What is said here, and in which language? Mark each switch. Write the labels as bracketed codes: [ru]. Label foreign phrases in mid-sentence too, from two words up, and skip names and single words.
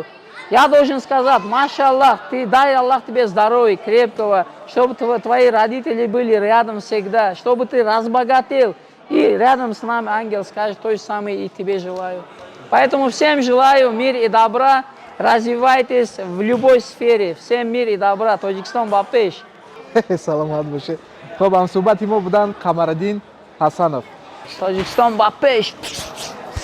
[ru] Я должен сказать, машаллах, ты дай Аллах тебе здоровья, крепкого, чтобы твои родители были рядом всегда, чтобы ты разбогател. И рядом с нами ангел скажет то же самое и тебе желаю. Поэтому всем желаю мира и добра, развивайтесь в любой сфере. Всем мира и добра. [tg] Тоджикистан бапеш. саломат бошед. Хоб ҳамсӯҳбати мо буданд Қамариддин Ҳасанов. Тоджикистан бапеш.